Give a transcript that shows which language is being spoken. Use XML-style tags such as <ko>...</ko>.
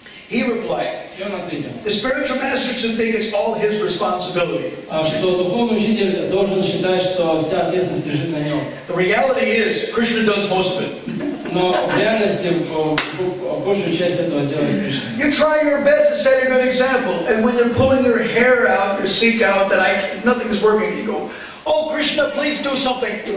<en>He replied, the spiritual master should think it's all his responsibility.</en> <ru>Что духовный учитель должен считать, что вся ответственность лежит на нем.</ru> <en>The reality is, Krishna does most of it.</en> <ru>Но в реальности большую часть этого делает Кришна.</ru> <en>You try your best to set a good example, and when you're pulling your hair out, your seek out, that nothing is working, you go, oh Krishna, please do something.</en>